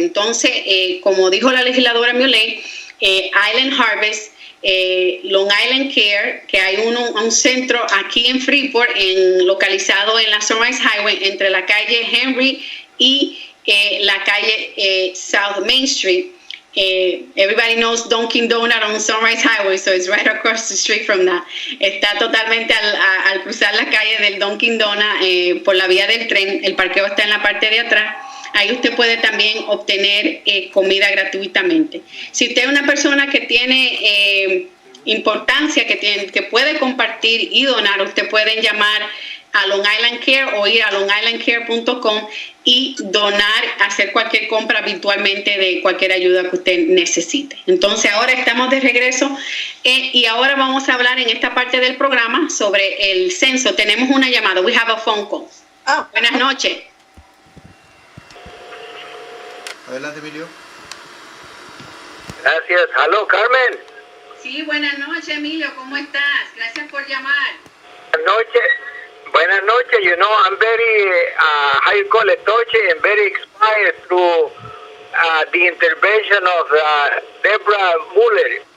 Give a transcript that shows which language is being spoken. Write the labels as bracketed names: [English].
[Spanish] Entonces, como dijo la legisladora Mule, Island Harvest, Long Island Care, que hay un centro aquí en Freeport, localizado en la Sunrise Highway, entre la calle Henry y la calle South Main Street. [English] Everybody knows Dunkin' Donut on Sunrise Highway, so it's right across the street from that. [Spanish] Está totalmente al cruzar la calle del Dunkin' Donut por la vía del tren. El parqueo está en la parte de atrás. Ahí usted puede también obtener comida gratuitamente. Si usted es una persona que tiene importancia, que puede compartir y donar, usted puede llamar a Long Island Care o ir a longislandcare.com y donar, hacer cualquier compra virtualmente de cualquier ayuda que usted necesite. Entonces ahora estamos de regreso y ahora vamos a hablar en esta parte del programa sobre el censo. Tenemos una llamada. [English] We have a phone call. Oh. [Spanish] Buenas noches. Adelante, Emilio. Gracias. Aló, Carmen. Sí, buenas noches, Emilio. ¿Cómo estás? Gracias por llamar. Buenas noches. Buenas noches. [English] You know, I'm very, how you call it, touchy and very inspired through the intervention of Debra Mule.